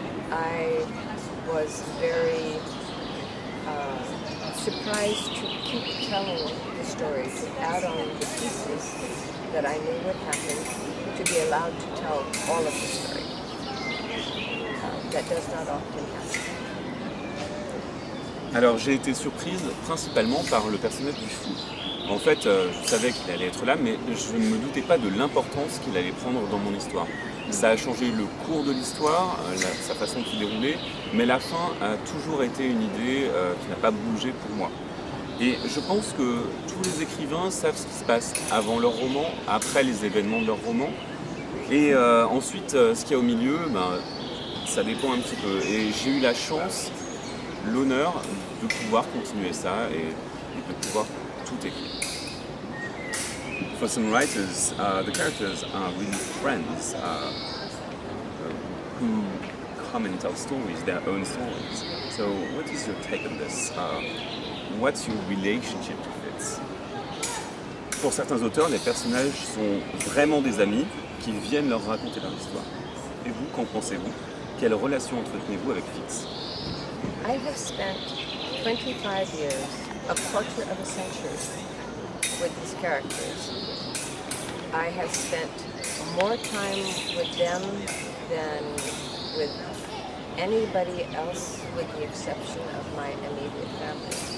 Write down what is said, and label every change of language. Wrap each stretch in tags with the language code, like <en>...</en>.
<en>I was very surprised to keep telling the story, to add on the pieces that I knew would happen, to be allowed to tell all of the story. That does not often happen.</en> <fr>Alors j'ai été surprise principalement par le personnage du fou. En fait, je savais qu'il allait être là, mais je ne me doutais pas de l'importance qu'il allait prendre dans mon histoire. Ça a changé le cours de l'histoire, sa façon de se dérouler, mais la fin a toujours été une idée qui n'a pas bougé pour moi. Et je pense que tous les écrivains savent ce qui se passe avant leur roman, après les événements de leur roman, et ensuite ce qu'il y a au milieu, ça dépend un petit peu. Et j'ai eu la chance, l'honneur de pouvoir continuer ça et de pouvoir tout écrire.</fr> <en>For some writers, the characters are really friends who come and tell stories, their own stories. So what is your take on this? What's your relationship to Fitz?</en> <fr>Pour certains auteurs, les personnages sont vraiment des amis qui viennent leur raconter leur histoire. Et vous, qu'en pensez-vous? Quelle relation entretenez-vous avec Fitz?</fr> <en>I have spent 25 years, a quarter of a century, with these characters. I have spent more time with them than with anybody else, with the exception of my immediate family.</en>